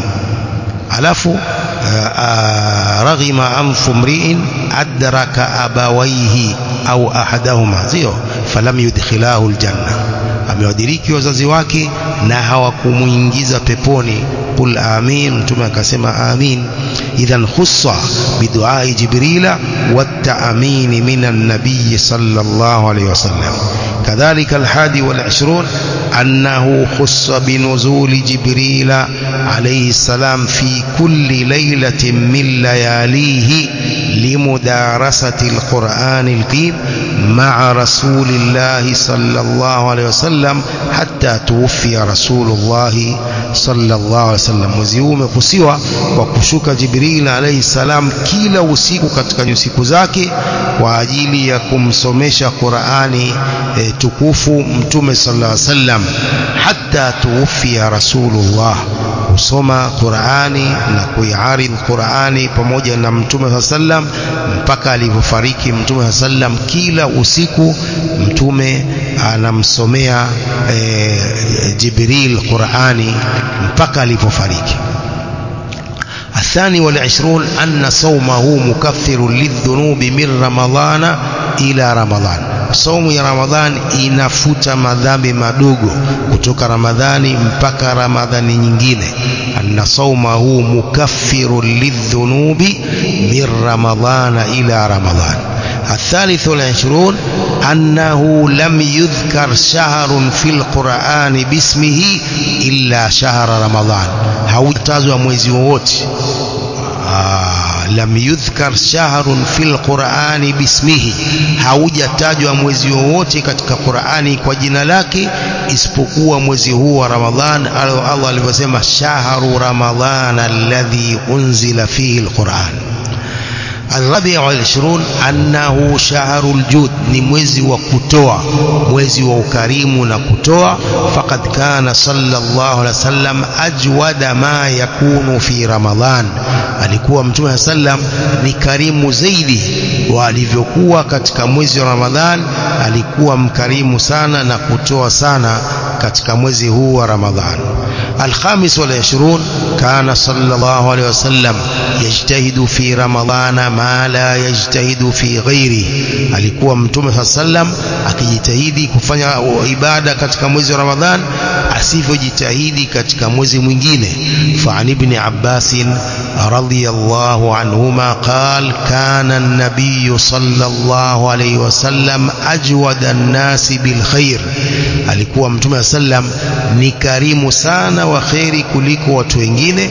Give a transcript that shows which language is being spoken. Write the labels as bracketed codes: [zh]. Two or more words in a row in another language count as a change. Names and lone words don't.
[ar] alafu رغم أنف امرئ أدرك أبويه أو أحدهما, sio فلم يدخلاه الجنة, [sw] amewadiriki wazazi wake na hawakumuingiza peponi. [ar] قل آمين, [sw] mtume akasema amin. [ar] إذن خص بدعاء جبريل والتأمين من النبي صلى الله عليه وسلم. كذلك 21 أنه خص بنزول جبريل عليه السلام في كل ليلة من لياليه لمدارسة القرآن الكريم مع رسول الله صلى الله عليه وسلم حتى توفي رسول الله صلى الله عليه وسلم. [sw] Mwezi huu umekusiwa kwa kushuka Jibril [ar] عليه السلام [sw] kila usiku katika siku zake kwa ajili ya kumsomesha Qur'ani tukufu Mtume [ar] صلى الله عليه وسلم حتى توفي رسول الله, [sw] kusoma Qur'ani na kuiaridh Qur'ani pamoja na Mtume sallam mpaka alivyofariki Mtume sallam. Kila usiku Mtume anamsomea Jibril Qur'ani mpaka alivyofariki. [ar] 22 أن صومه مكفر للذنوب من رمضان إلى رمضان. [sw] Saumu ya Ramadhan inafuta madhambi madogo kutoka Ramadhani mpaka Ramadhani nyingine. [ar] أن صومه مكفر للذنوب من رمضان إلى رمضان. 23 أنه لم يذكر شهر في القرآن باسمه إلا شهر رمضان. [sw] hautajwa mwezi wote [ar] لم يذكر شهر في القرآن باسمه, [sw] haujatajwa mwezi wote katika Qur'ani kwa jina lake isipokuwa mwezi huu wa Ramadhan. Allah alivyosema [ar] شهر رمضان الذي أنزل فيه القرآن. 24 أنه شهر الجود, [sw] ni mwezi wa kutoa, mwezi wa ukarimu na kutoa. [ar] فقد كان صلى الله عليه وسلم أجود ما يكون في رمضان, [sw] alikuwa Mtume sallam ni karimu zaidi wa alivyokuwa katika mwezi wa Ramadhan. Alikuwa mkarimu sana na kutoa sana katika mwezi huu wa Ramadhan. [ar] 25 كان صلى الله عليه وسلم يجتهد في رمضان ما لا يجتهد في غيره, [sw] alikuwa Mtume sallam akijitahidi kufanya ibada katika mwezi wa Ramadhan asivyojitahidi katika mwezi mwingine. [ar] فعن ابن عباس رضي الله عنهما قال كان النبي صلى الله عليه وسلم أجود الناس بالخير, [sw] alikuwa Mtume sallam ni karimu sana wa khairi kuliko watu wengine.